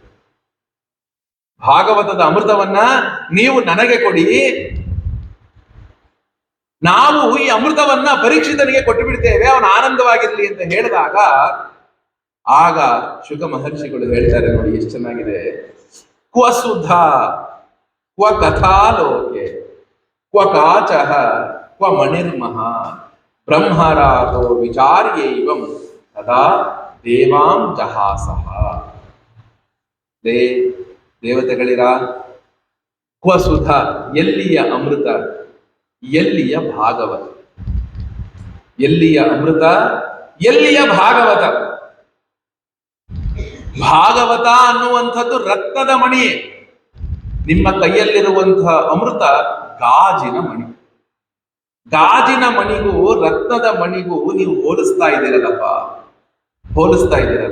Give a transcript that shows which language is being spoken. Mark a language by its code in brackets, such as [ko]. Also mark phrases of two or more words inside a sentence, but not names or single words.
[kn] ಭಾಗವತದ ಅಮೃತವನ್ನ ನೀವು ನನಗೆ ಕೊಡಿ, ನಾವು ಈ ಅಮೃತವನ್ನ ಪರೀಕ್ಷಿತನಿಗೆ ಕೊಟ್ಟು ಬಿಡ್ತೇವೆ, ಅವನ ಆನಂದವಾಗಿರ್ಲಿ ಅಂತ ಹೇಳಿದಾಗ, ಆಗ ಶುಕ ಮಹರ್ಷಿಗಳು ಹೇಳ್ತಾರೆ, ನೋಡಿ ಎಷ್ಟು ಚೆನ್ನಾಗಿದೆ. [sa] ಕ್ವ ಸುಧಾ ಕ್ವ ಕಥಾಲೋಕೆ ಕ್ವ ಕಾಚಃ ಕ್ವ ಮಣಿರ್ಮಹ ಬ್ರಹ್ಮರಾತೋ ವಿಚಾರ್ಯೈವಂ ತದಾ ದೇವಾಂ ಜಹಾಸಃ. [kn] ದೇವತೆಗಳಿರ, [sa] ಕ್ವ ಸುಧ, [kn] ಎಲ್ಲಿಯ ಅಮೃತ, ಎಲ್ಲಿಯ ಭಾಗವತ. ಎಲ್ಲಿಯ ಅಮೃತ, ಎಲ್ಲಿಯ ಭಾಗವತ. ಭಾಗವತ ಅನ್ನುವಂಥದ್ದು ರಕ್ತದ ಮಣಿ. ನಿಮ್ಮ ಕೈಯಲ್ಲಿರುವಂತಹ ಅಮೃತ ಗಾಜಿನ ಮಣಿ. ಗಾಜಿನ ಮಣಿಗೂ ರತ್ನದ ಮಣಿಗೂ ನೀವು ಹೋಲಿಸ್ತಾ ಇದ್ದೀರಲ್ಲಪ್ಪ, ಹೋಲಿಸ್ತಾ ಇದ್ದೀರಲ್ಲ.